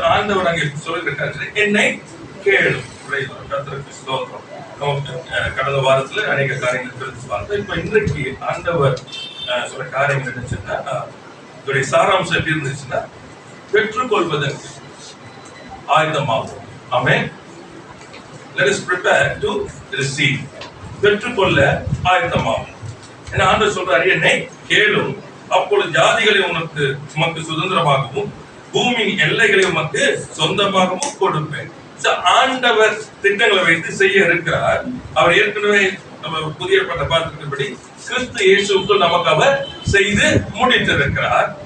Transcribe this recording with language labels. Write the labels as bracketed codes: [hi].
[ta] ஆண்டவர் அங்கே சொல்லிருக்காரு, என்னை கேளு. [en] Praise the Lord. [ta] கர்த்தருக்கு ஸ்தோத்திரம். கடந்த வாரத்துல அநேக காரியங்கள் தெரிஞ்சு பார்த்தோம். இப்ப இன்றைக்கு ஆண்டவர் சொல்ற காரியங்கள் என்னச்சுன்னா, இதோடைய சாராம்சம் எப்படி இருந்துச்சுன்னா, பெற்றுக்கொள்வதற்கு ஆயுதமாகும். ஆமென். [en] Let us prepare to receive. [ta] பெற்றுக்கொள்ள ஆயத்தமாகும். ஏன்னா ஆண்டவர் சொல்றாரு, என்னை கேளும், அப்பொழுது ஜாதிகளை உமக்கு சுதந்திரமாகவும் பூமியின் எல்லைகளை உமக்கு சொந்தமாகவும் கொடுப்பேன். ஆண்டவர் திட்டங்களை வைத்து செய்ய இருக்கிறார். அவர் ஏற்கனவே நம்ம புதிய ஏற்பாட்டை பார்த்திருக்கிறபடி கிறிஸ்து இயேசுக்குள் நமக்கு அவர் செய்து முடித்திருக்கிறார்.